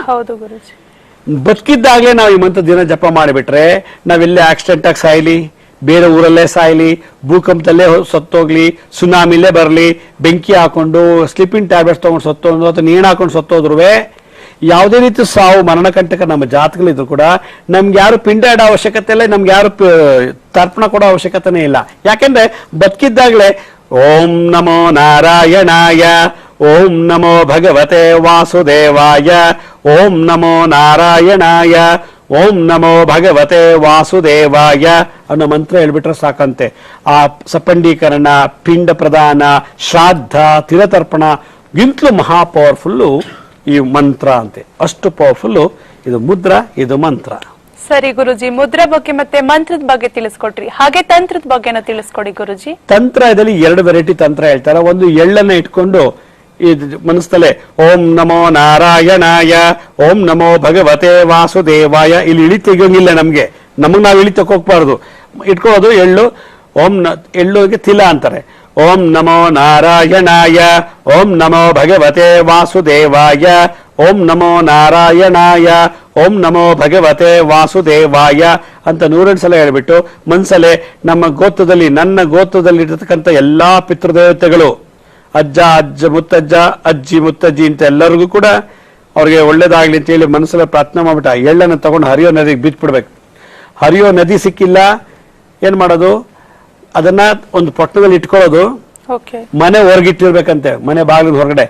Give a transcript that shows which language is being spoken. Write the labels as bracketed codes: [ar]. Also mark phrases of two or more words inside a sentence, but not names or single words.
[kn] ಬದುಕಿದ್ದಾಗಲೇ ನಾವು ಈ ಮಂತ್ರ ದಿನ ಜಪ ಮಾಡಿಬಿಟ್ರೆ ನಾವೆಲ್ಲೇ ಆಕ್ಸಿಡೆಂಟ್ ಆಗಿ ಸಾಯ್ಲಿ, ಬೇರೆ ಊರಲ್ಲೇ ಸಾಯ್ಲಿ, ಭೂಕಂಪದಲ್ಲೇ ಸತ್ತೋಗ್ಲಿ, ಸುನಾಮಿಲೇ ಬರಲಿ, ಬೆಂಕಿ ಹಾಕೊಂಡು [en] sleeping tablets [kn] ತಗೊಂಡು ಸತ್ತೋದ್ರು ಅಥವಾ ನೇಣು ಹಾಕೊಂಡು ಸತ್ತೋದ್ರು ಯಾವುದೇ ರೀತಿ ಸಾವು ಮರಣಕಂಟಕ ನಮ್ಮ ಜಾತಕಗಳಿದ್ರು ಕೂಡ ನಮ್ಗೆ ಯಾರು ಪಿಂಡ ಇಡೋ ಅವಶ್ಯಕತೆ ಇಲ್ಲ, ನಮ್ಗೆ ಯಾರು ತರ್ಪಣ ಕೊಡೋ ಅವಶ್ಯಕತೆನೇ ಇಲ್ಲ. ಯಾಕೆಂದ್ರೆ ಬದುಕಿದ್ದಾಗಲೇ [sa] ಓಂ ನಮೋ ನಾರಾಯಣಾಯ, ಓಂ ನಮೋ ಭಗವತೆ ವಾಸುದೇವಾಯ, ಓಂ ನಮೋ ನಾರಾಯಣಾಯ, ಓಂ ನಮೋ ಭಗವತೆ ವಾಸುದೇವಾಯ [kn] ಅನ್ನೋ ಮಂತ್ರ ಹೇಳ್ಬಿಟ್ರೆ ಸಾಕಂತೆ. ಆ ಸಪಂಡೀಕರಣ, ಪಿಂಡ ಪ್ರದಾನ, ಶ್ರಾದ್ದ, ತಿಲತರ್ಪಣ ಗಿಂತಲೂ ಮಹಾ ಪವರ್ಫುಲ್ಲು ಈ ಮಂತ್ರ ಅಂತೆ. ಅಷ್ಟು ಪವರ್ಫುಲ್ಲು ಇದು ಮುದ್ರ, ಇದು ಮಂತ್ರ. ಸರಿ ಗುರುಜಿ, ಮುದ್ರೆ ಬಗ್ಗೆ ಮತ್ತೆ ಮಂತ್ರದ ಬಗ್ಗೆ ತಿಳಿಸ್ಕೊಟ್ರಿ, ಹಾಗೆ ತಂತ್ರದ ಬಗ್ಗೆನ ತಿಳಿಸ್ಕೊಡಿ ಗುರುಜಿ. ತಂತ್ರದಲ್ಲಿ 2 ವೆರೈಟಿ ತಂತ್ರ ಹೇಳ್ತಾರೆ. ಒಂದು ಎಳ್ಳನ್ನ ಇಟ್ಕೊಂಡು ಈ ಮನಸ್ಸಲ್ಲೇ [sa] ಓಂ ನಮೋ ನಾರಾಯಣಾಯ, ಓಂ ನಮೋ ಭಗವತೆ ವಾಸುದೇವಾಯ, [kn] ಇಲ್ಲಿ ಇಳಿ ತೆಗಿಯೋಂಗಿಲ್ಲ ನಮ್ಗೆ, ನಮಗ್ ನಾವು ಇಳಿ ತಗೋಗ್ಬಾರ್ದು, ಇಟ್ಕೊಳ್ಳೋದು ಎಳ್ಳು. ಎಳ್ಳುಗೆ ತಿಲ ಅಂತಾರೆ. [sa] ಓಂ ನಮೋ ನಾರಾಯಣಾಯ, ಓಂ ನಮೋ ಭಗವತೆ ವಾಸುದೇವಾಯ, ಓಂ ನಮೋ ನಾರಾಯಣಾಯ, ಓಂ ನಮೋ ಭಗವತೆ ವಾಸುದೇವಾಯ [kn] ಅಂತ 102 ಸಲ ಹೇಳ್ಬಿಟ್ಟು ಮನ್ಸಲ್ಲೇ ನಮ್ಮ ಗೋತ್ರದಲ್ಲಿ, ನನ್ನ ಗೋತ್ರದಲ್ಲಿ ಇರತಕ್ಕಂಥ ಎಲ್ಲಾ ಪಿತೃದೇವತೆಗಳು, ಅಜ್ಜ, ಮುತ್ತಜ್ಜ, ಅಜ್ಜಿ, ಮುತ್ತಜ್ಜಿ ಅಂತ ಎಲ್ಲರಿಗೂ ಕೂಡ ಅವ್ರಿಗೆ ಒಳ್ಳೇದಾಗ್ಲಿ ಅಂತ ಹೇಳಿ ಮನಸ್ಸಲ್ಲಿ ಪ್ರಾರ್ಥನೆ ಮಾಡ್ಬಿಟ್ಟು ಆ ಎಳ್ಳನ್ನು ತಗೊಂಡು ಹರಿಯೋ ನದಿಗೆ ಬಿತ್ಬಿಡ್ಬೇಕು. ಹರಿಯೋ ನದಿ ಸಿಕ್ಕಿಲ್ಲ ಏನ್ ಮಾಡೋದು, ಅದನ್ನ ಒಂದು ಪೊಟ್ಟಣದಲ್ಲಿ ಇಟ್ಕೊಳ್ಳೋದು, ಮನೆ ಹೊರಗಿಟ್ಟಿರ್ಬೇಕಂತೆ, ಮನೆ ಬಾಗಿಲಿನ ಹೊರಗಡೆ.